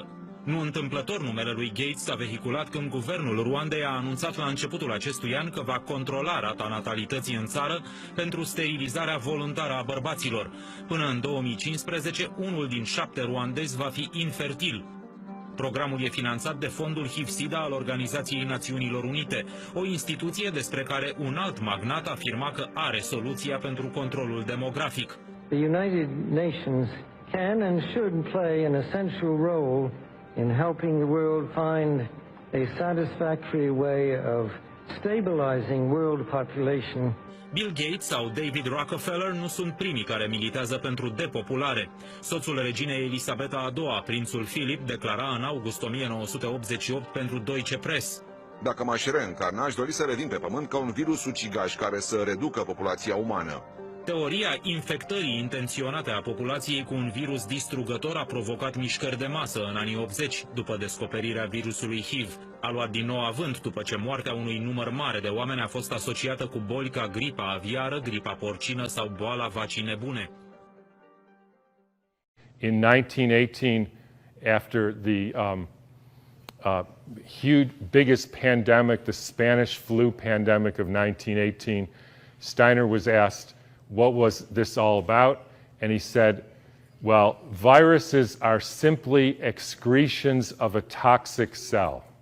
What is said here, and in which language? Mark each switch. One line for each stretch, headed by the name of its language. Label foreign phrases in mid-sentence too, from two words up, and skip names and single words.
Romanian: Nu întâmplător, numele lui Gates s-a vehiculat când guvernul Rwandei a anunțat la începutul acestui an că va controla rata natalității în țară pentru sterilizarea voluntară a bărbaților. Până în 2015, unul din 7 ruandezi va fi infertil. Programul e finanțat de Fondul HIV-SIDA al Organizației Națiunilor Unite, o instituție despre care un alt magnat afirma că are soluția pentru controlul demografic.
English: The United Nations can and should play an essential role in helping the world find a satisfactory way of stabilizing world population.
Romanian: Bill Gates sau David Rockefeller nu sunt primii care militează pentru depopulare. Soțul reginei Elisabeta II, prințul Philip, declara în august 1988 pentru Deutsche Press: Dacă m-aș reîncarna, aș dori să revin pe pământ ca un virus ucigaș care să reducă populația umană. Teoria infectării intenționate a populației cu un virus distrugător a provocat mișcări de masă în anii 80, după descoperirea virusului HIV. A luat din nou avânt după ce moartea unui număr mare de oameni a fost asociată cu boli ca gripa aviară, gripa porcină sau boala vacii nebune.
English: In 1918, after the biggest pandemic, the Spanish flu pandemic of 1918, Steiner was asked, what was this all about? And he said, well, viruses are simply excretions of a toxic cell.